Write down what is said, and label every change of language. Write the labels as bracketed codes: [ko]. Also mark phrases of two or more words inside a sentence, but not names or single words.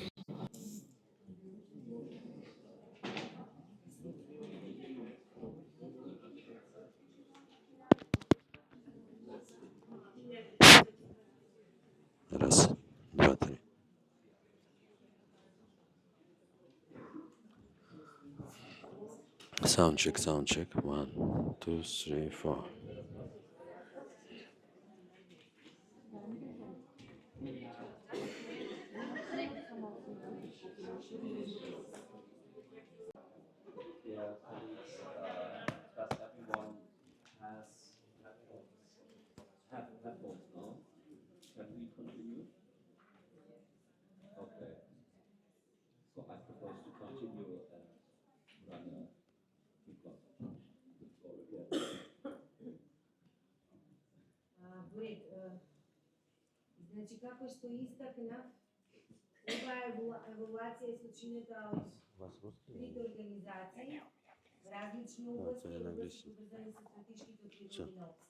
[ru] Раз, два, три. [en] Sound check, sound check. 1, 2, 3, 4. Does everyone have headphones now? Can we continue? Okay. So I propose to continue and run a because [mk] Значи, како што истакнав, оваа евалуација е сочинета од трите организации, различни области и области поврзани со стратешките приоритети на ОССЕ.